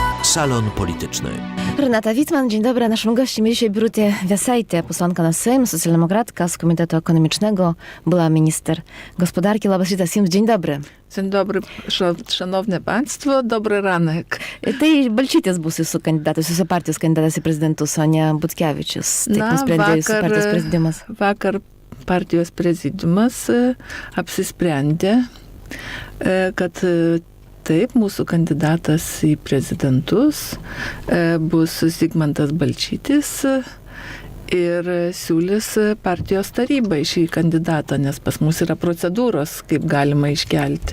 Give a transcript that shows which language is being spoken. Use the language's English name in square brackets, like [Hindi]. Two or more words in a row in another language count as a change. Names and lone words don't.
[Polish] Salon Polityczny. Renata Wittmann, dzień dobry. Naszym gościem dzisiaj Birutė Vėsaitė, posłanka na Sejm, socjaldemokratka z Komitetu Ekonomicznego, była minister gospodarki. [Lithuanian] Labas rytas jums, [Polish] dzień dobry. Dzień dobry, szanowne państwo, dobry ranek. [Lithuanian] Tai Balčytis bus jūsų kandidatas, jūsų partijos kandidatas į prezidentus, o ne Butkevičius. Taip nusprendė jūsų partijos prezidiumas. Vakar partijos prezidiumas apsisprendė, kad taip, mūsų kandidatas į prezidentus bus Zigmantas Balčytis ir siūlys partijos tarybai šį kandidatą, nes pas mus yra procedūros, kaip galima iškelti.